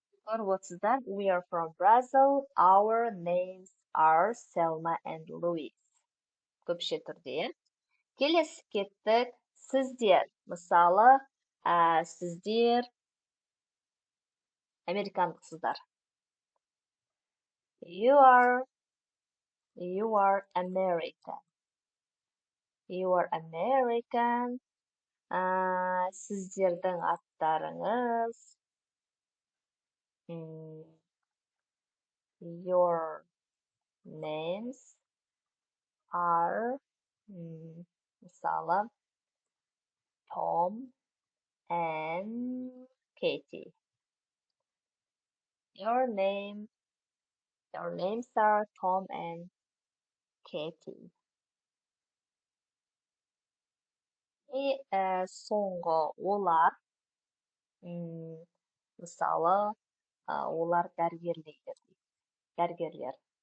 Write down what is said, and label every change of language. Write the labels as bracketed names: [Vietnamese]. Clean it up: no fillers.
[Kazakh] Көріп отырсыздар, [English] we are from Brazil. Our names are Selma and Louis. [Kazakh] Көпше түрде. Келесі кеттік. Сіздер. Мысалы, сіздер американдықсыздар. [English] You are American. You are American. [Kazakh] Сіздердің аттарыңыз. [English] Your names are мысалы Tom and Katie. Your names are Tom and Katie. [Kazakh] И соңғы олар, мысалы, олар дәрігерлер.